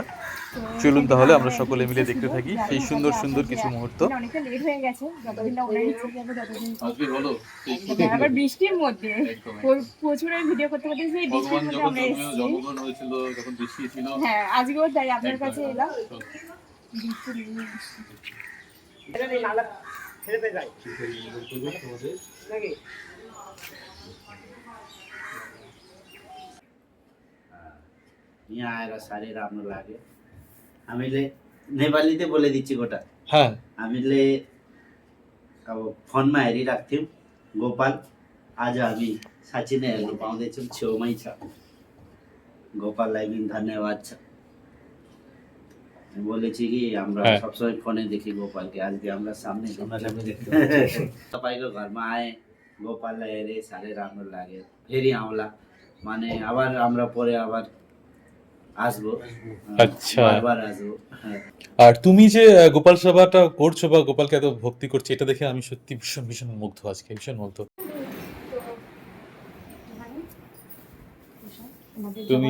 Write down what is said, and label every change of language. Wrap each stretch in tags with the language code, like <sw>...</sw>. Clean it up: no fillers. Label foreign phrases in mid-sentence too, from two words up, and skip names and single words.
<bn>চলুন তাহলে আমরা সকলে মিলে দেখতে থাকি সেই সুন্দর সুন্দর কিছু মুহূর্ত। অনেকটা লেট হয়ে গেছে, যতদিন না ওনার ইচ্ছে যাবে ততদিন আবার বৃষ্টির মধ্যে প্রচুর ভিডিও করতে করতে সেই বৃষ্টির মধ্যে আমরা এসেছি। হ্যাঁ, আজকেও তাই আপনার কাছে এলাম।</bn> <ne>यहाँ आएर साह्रै राम्रो लाग्यो। हामीले नेपालीতে</ne> <bn>বলে দিচ্ছি গোটা। হ্যাঁ,</bn> <ne>हामीले अब फोनमा हेरिरहेको थियौँ गोपाल, आज हामी साँच्ची नै हेर्नु पाउँदैछौँ, छेउमै छ। गोपाललाई पनि धन्यवाद छ।</ne> <bn>বলেছি কি আমরা হ্যাঁ। সবসময় ফোনে দেখি গোপালকে, আজকে আমরা সামনে দেখতে</bn> <ne>तपाईँको घरमा आए, गोपाललाई हेरे, साह्रै राम्रो लाग्यो। फेरि आउँला,</ne> <bn>মানে আবার আমরা পরে আবার আসবো, আচ্ছা। বারবার আসবো। হ্যাঁ। আর তুমি যে গোপাল সেবাটা করছো বা গোপালকে এত ভক্তি করছো, এটা দেখে আমি সত্যি ভীষণ ভীষণ মুগ্ধ, আজকে ভীষণ মুগ্ধ। তুমি</bn>